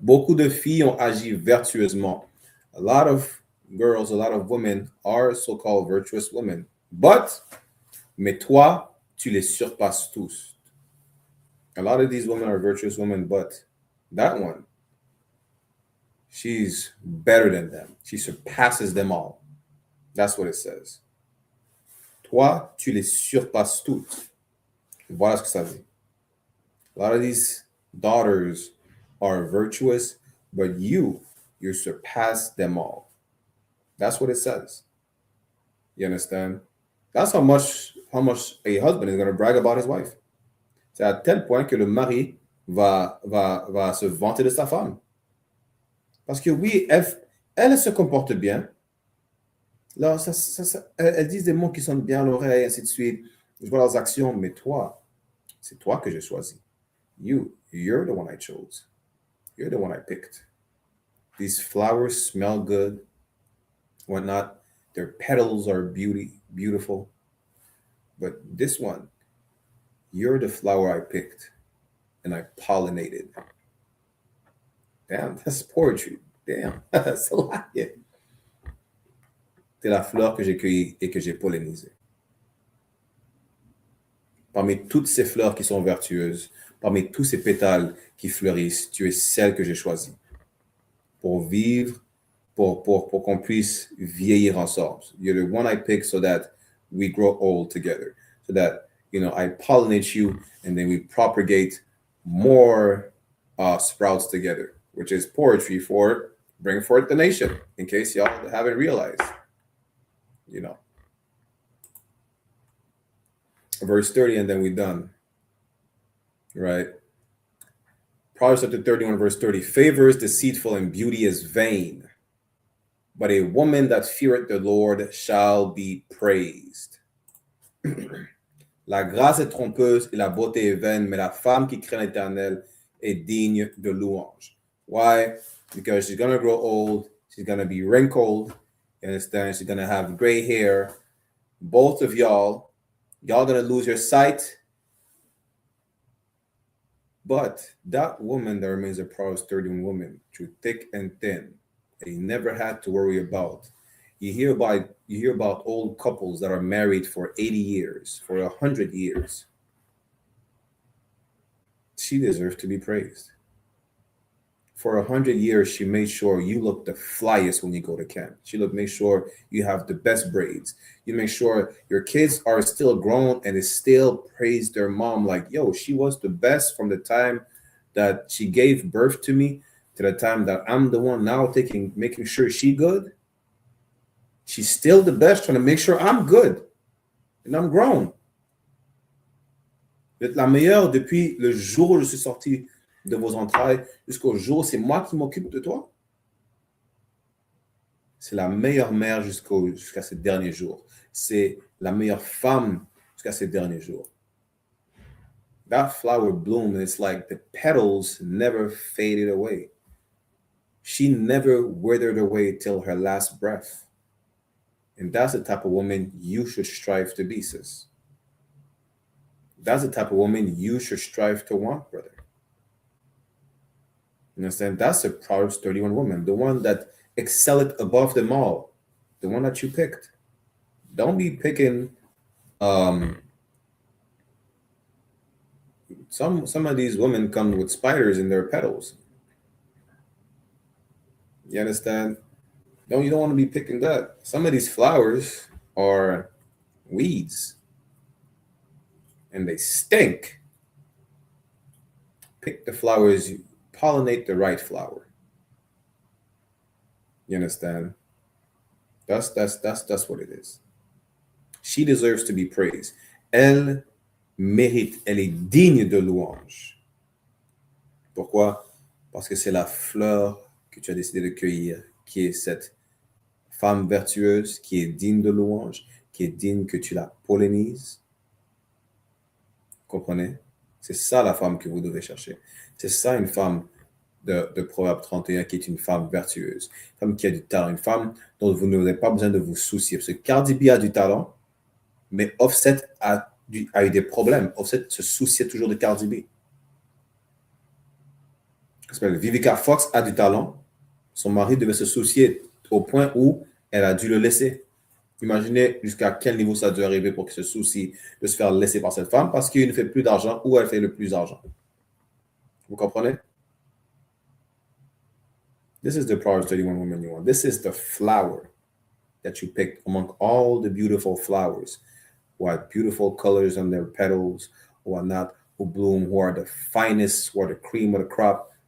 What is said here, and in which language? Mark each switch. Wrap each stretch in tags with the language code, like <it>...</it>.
<fr>Beaucoup de filles ont agi vertueusement.</fr> <en>A lot of girls, a lot of women are so-called virtuous women.</en> <fr>Mais toi, tu les surpasses tous.</fr> <en>A lot of these women are virtuous women, but that one, she's better than them. She surpasses them all. That's what it says.</en> <fr>Toi, tu les surpasses toutes. Voilà ce que ça dit.</fr> <en>A lot of these daughters are virtuous, but you surpass them all. That's what it says. You understand? That's how much a husband is going to brag about his wife.</en> <fr>C'est à tel point que le mari va se vanter de sa femme. Parce que oui, elle se comporte bien. Là, elles disent des mots qui sonnent bien à l'oreille, ainsi de suite. Je vois leurs actions, mais toi, c'est toi que j'ai choisi.</fr> <en>You're the one I chose. You're the one I picked. These flowers smell good, whatnot. Their petals are beautiful. But this one, you're the flower I picked and I pollinated. Damn, that's poetry. Damn, that's a lot. Yeah.</en> <fr>T'es la fleur que j'ai cueillie et que j'ai pollinisée. Parmi toutes ces fleurs qui sont vertueuses, parmi tous ces pétales qui fleurissent, tu es celle que j'ai choisie pour vivre, pour qu'on puisse vieillir ensemble.</fr> <en>You're the one I picked so that we grow old together, so that, I pollinate you and then we propagate more sprouts together, which is poetry for bring forth the nation, in case y'all haven't realized, Verse 30, and then we're done, right? Proverbs chapter 31, verse 30. Favor is deceitful and beauty is vain, but a woman that feareth the Lord shall be praised.</en> <fr>La grâce est trompeuse et la beauté est vaine, mais la femme qui craint l'Éternel est digne de louange.</fr> <en>Why? Because she's going to grow old. She's going to be wrinkled. You understand? She's going to have gray hair. Both of y'all going to lose your sight. But that woman that remains a Proverbs 31 woman, through thick and thin, that you never had to worry about. You hear about old couples that are married for 80 years, for 100 years. She deserves to be praised. For 100 years, she made sure you look the flyest when you go to camp. She made sure you have the best braids. You make sure your kids are still grown and they still praise their mom like, yo, she was the best from the time that she gave birth to me to the time that I'm the one now making sure she good. She's still the best, trying to make sure I'm good and I'm grown.</en> <fr>Vous êtes la meilleure depuis le jour où je suis sorti de vos entrailles jusqu'au jour, c'est moi qui m'occupe de toi. C'est la meilleure mère jusqu'à ces derniers jours. C'est la meilleure femme jusqu'à ces derniers jours.</fr> <en>That flower bloomed, and it's like the petals never faded away. She never withered away till her last breath. And that's the type of woman you should strive to be, sis. That's the type of woman you should strive to want, brother. You understand? That's the Proverbs 31 woman, the one that excelleth above them all, the one that you picked. Don't be picking some of these women come with spiders in their petals. You understand? You don't want to be picking that. Some of these flowers are weeds and they stink. Pick the flowers, pollinate the right flower. You understand? That's what it is. She deserves to be praised.</en> <fr>Elle mérite, elle est digne de louange. Pourquoi? Parce que c'est la fleur que tu as décidé de cueillir, qui est cette femme vertueuse, qui est digne de louange, qui est digne que tu la pollinises. Comprenez? C'est ça la femme que vous devez chercher. C'est ça une femme de Proverbe 31 qui est une femme vertueuse, une femme qui a du talent, une femme dont vous n'avez pas besoin de vous soucier. Parce que Cardi B a du talent, mais Offset a eu des problèmes. Offset se souciait toujours de Cardi B. Vivica Fox a du talent. Son mari devait se soucier au point où elle a dû le laisser. Imaginez jusqu'à quel niveau ça a dû arriver pour qu'il se soucie de se faire laisser par cette femme parce qu'il ne fait plus d'argent ou elle fait le plus d'argent. Vous comprenez?</fr> <en>This is the Proverbs 31 woman you want. This is the flower that you picked among all the beautiful flowers who have beautiful colors on their petals, who are not, who bloom, who are the finest, who are the cream of the crop.</en>